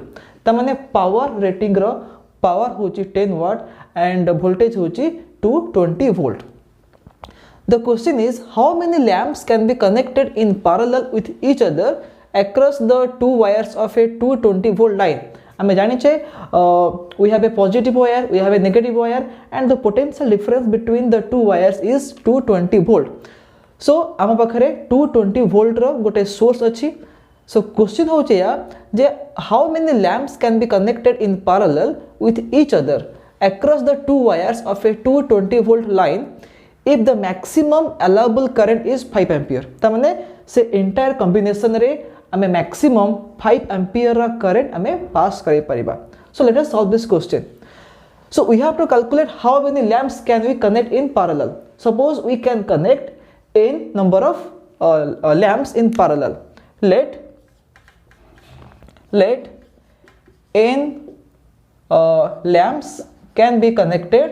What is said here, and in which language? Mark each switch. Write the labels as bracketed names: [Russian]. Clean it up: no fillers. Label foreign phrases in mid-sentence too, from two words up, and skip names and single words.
[Odia] तामने [English] power rating [Odia] रो power होची 10 [English] watt and voltage [Odia] होची 220 volt. [English] The question is, how many lamps can be connected in parallel with each other across the two wires of a 220 volt line? [Odia] ଆମେ ଜାଣିଛେ [English] we have a positive wire, we have a negative wire and the potential difference between the two wires is 220 volt. [Odia] So ଆମ ପାଖରେ 220 volt ର ଗୋଟେ ସୋର୍ସ ଅଛି. [English] So question [Odia] ହେଉଛି ଯା ଯେ [English] how many lamps can be connected in parallel with each other across the two wires of a 220 volt line if the maximum allowable current is 5 ampere. [Odia] ତାମନେ ସେ [English] entire combination [Odia] ରେ ଆମେ [English] maximum 5 ampere [Odia] रा current आमे pass करि परिबा. [English] So let us solve this question. So we have to calculate how many lamps can we connect in parallel. Suppose we can connect n number of lamps in parallel. Let n lamps can be connected.